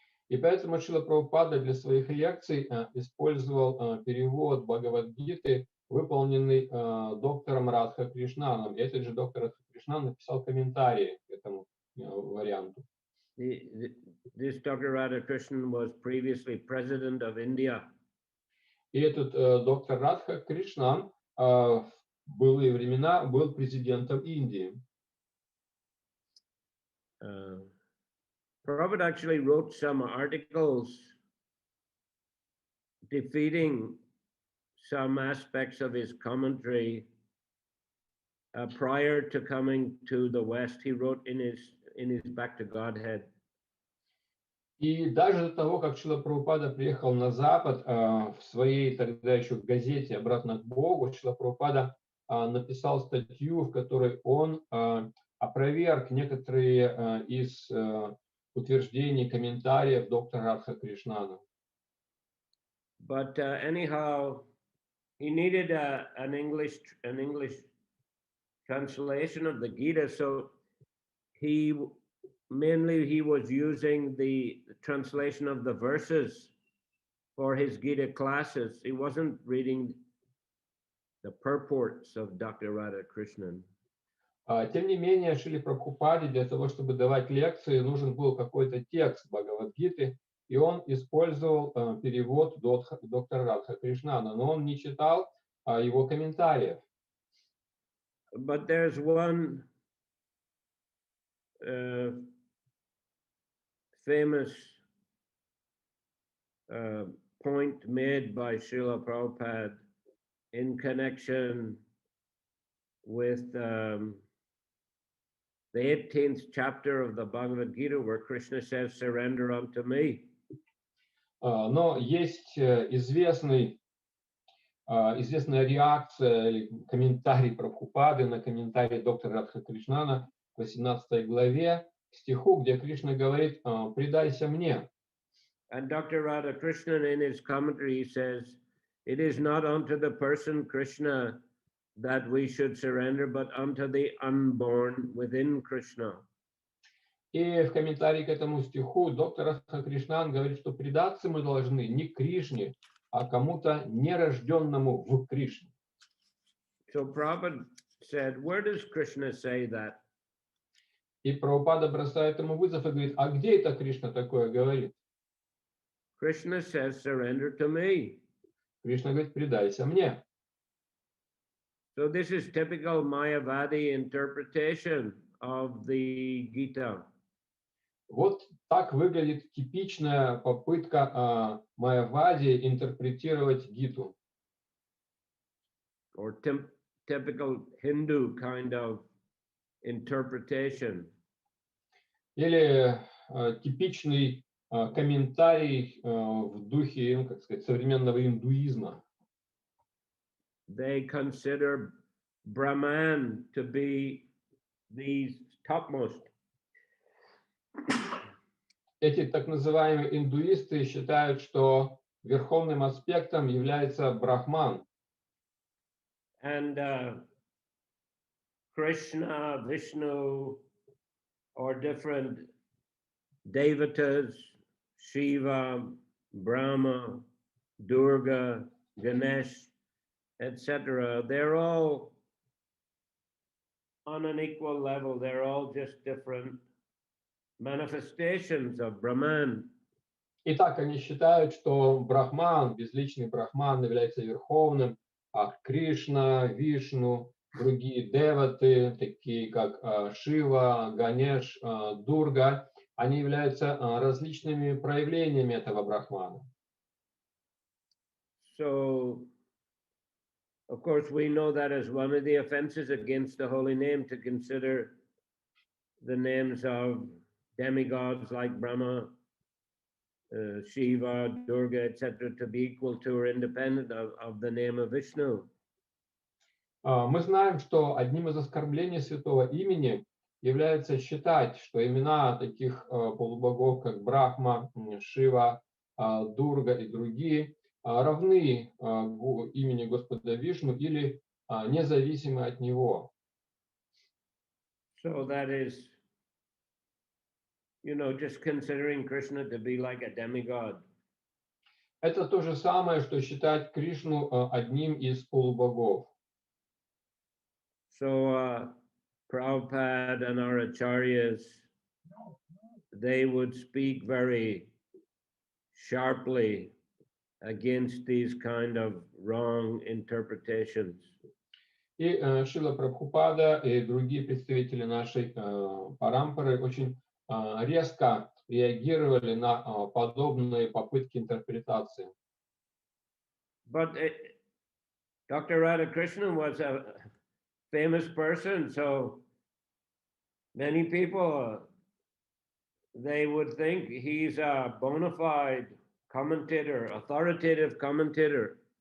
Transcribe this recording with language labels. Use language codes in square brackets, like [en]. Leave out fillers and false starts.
[ru] И поэтому Шрила Прабхупада для своих лекций использовал перевод Бхагавад-гиты, выполненный доктором Радха Кришнаном. И этот же доктор Радха Кришнан написал комментарии к этому варианту. [en] This Dr. Radhakrishnan was previously president of India. [ru] И этот доктор Радха Кришнан в былые времена был президентом Индии. [en] Prabhupada actually wrote some articles defeating some aspects of his commentary prior to coming to the West. He wrote in his Back to Godhead. [ru] И даже до того, как Шрила Прабхупада приехал на Запад, в своей тогда еще газете «Обратно к Богу», Шрила Прабхупада написал статью, в которой он опроверг некоторые из утверждений, комментариев доктора Радха Кришнана. [en] But anyhow, he needed an English translation of the Gita, so he was using the translation of the verses for his Gita classes. He wasn't reading the purports of Dr. Radhakrishnan. [ru] Тем не менее, Шриле Прабхупаде для того, чтобы давать лекции, нужен был какой-то текст Бхагавад-гиты, и он использовал перевод доктора Радха Кришнана, но он не читал его комментариев. [en] But there's one famous point made by Srila Prabhupada in connection with the 18th chapter of the Bhagavad Gita, where Krishna says, "Surrender unto me." [ru] Но есть известная реакция или комментарий Прабхупады на комментарий доктора Радха Кришнана в 18 главе, стиху, где Кришна говорит: «Предайся мне». [en] And Dr. Radhakrishnan in his commentary says, "It is not unto the person Krishna that we should surrender, but unto the unborn within Krishna." [ru] И в комментарии к этому стиху доктор Радха Кришнан говорит, что предаться мы должны не Кришне, а кому-то нерожденному в Кришне. [en] So Prabhupada said, where does Krishna say that? [ru] И Прабхупада бросает ему вызов и говорит: а где это Кришна такое говорит? [en] Krishna says, "Surrender to me." [ru] Кришна говорит: предайся мне. [en] So this is typical Mayavadi interpretation of the Gita. [ru] Вот так выглядит типичная попытка Майявади интерпретировать Гиту. [en] Or typical Hindu kind of interpretation. [ru] Или типичный комментарий в духе, ну, как сказать, современного индуизма. [en] They consider Brahman to be the topmost. [ru] Эти так называемые индуисты считают, что верховным аспектом является Брахман. [en] And Krishna, Vishnu, or different devatas, Shiva, Brahma, Durga, Ganesh, etc., they're all on an equal level. They're all just different manifestations of Brahman. [ru] Итак, они считают, что Брахман, безличный Брахман, является верховным, а Кришна, Вишну, другие деваты, такие как Шива, Ганеш, Дурга, они являются различными проявлениями этого Брахмана. [en] So, of course, we know that as one of the offenses against the holy name to consider the names of demigods like Brahma, Shiva, Durga, etc., to be equal to or independent of the name of Vishnu. [ru] Мы знаем, что одним из оскорблений святого имени является считать, что имена таких полубогов, как Брахма, Шива, Дурга и другие, равны имени Господа Вишну или независимы от него. [en] So that is, just considering Krishna to be like a demigod. [ru] Это то же самое, что считать Кришну одним из полубогов. [en] So Prabhupada and our acharyas, they would speak very sharply against these kind of wrong interpretations. [ru] И Шрила Прабхупада и другие представители нашей парампары очень резко реагировали на подобные попытки интерпретации. [en] But Dr. Radhakrishnan was a famous person, so many people, they would think he's a bona fide commentator, authoritative commentator.